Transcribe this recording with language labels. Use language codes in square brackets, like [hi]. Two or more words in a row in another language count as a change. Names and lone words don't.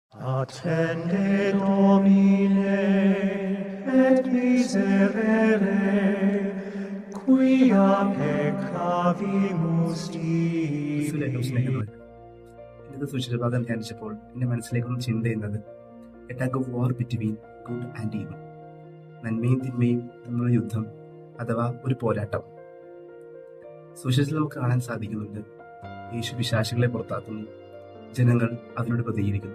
[la] Attende Domine, et miserere, quia peccavimus [ml] ക്രിസ്തുവിലേറ്റവും Dei. സ്നേഹമുള്ളവർ, ഇന്നത്തെ സുശീലഭാഗം ധ്യാനിച്ചപ്പോൾ എന്റെ മനസ്സിലേക്കൊന്ന് ചിന്ത ചെയ്യുന്നത് [en] a tug of war between good and evil, [ml] നന്മയും തിന്മയും തമ്മിലുള്ള യുദ്ധം അഥവാ ഒരു പോരാട്ടം. സുശേഷത്തിൽ നമുക്ക് കാണാൻ സാധിക്കുന്നുണ്ട്. യേശു പിശാചുകളെ പുറത്താക്കുന്നു, ജനങ്ങൾ അതിനോട് പ്രതികരിക്കുന്നു.